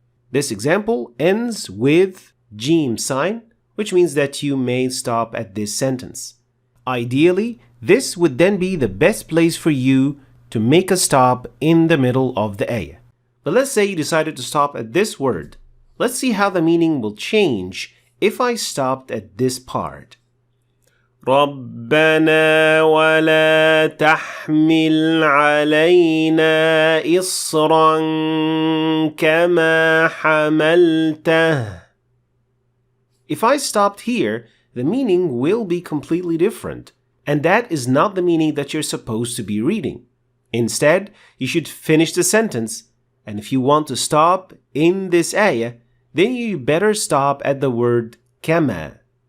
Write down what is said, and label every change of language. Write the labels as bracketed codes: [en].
[en] This example ends with Jim sign, which means that you may stop at this sentence. Ideally, this would then be the best place for you to make a stop in the middle of the ayah. But let's say you decided to stop at this word. Let's see how the meaning will change if I stopped at this part. [ar] ربنا ولا تحمل علينا إصرا كما حملته. [en] If I stopped here, the meaning will be completely different, and that is not the meaning that you're supposed to be reading. Instead, you should finish the sentence, and if you want to stop in this ayah, then you better stop at the word كما.